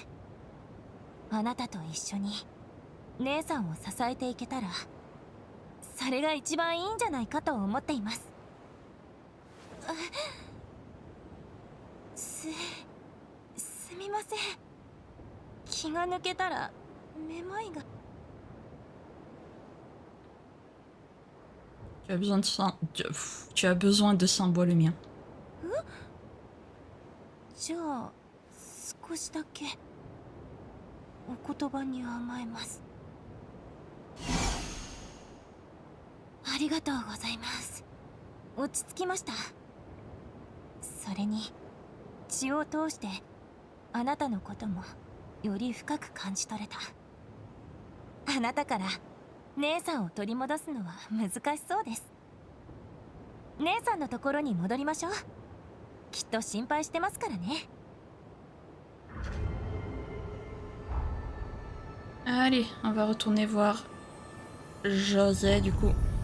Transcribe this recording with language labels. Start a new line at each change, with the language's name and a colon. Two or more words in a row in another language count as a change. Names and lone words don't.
Japanese: あなたと一緒に姉さんを支えていけたら、それが一番いいんじゃないかと思っています。すみません。気が抜けたらめまいが。
French: Tu as besoin de sang. Tu as besoin de sang, bois le mien.
Japanese: じゃあ少しだけお言葉に甘えます。ありがとうございます。落ち着きました。それに血を通してあなたのこともより深く感じ取れた。あなたから姉さんを取り戻すのは難しそうです。姉さんのところに戻りましょう。きっと心配してますからね。
French: Allez, on va retourner voir José du coup.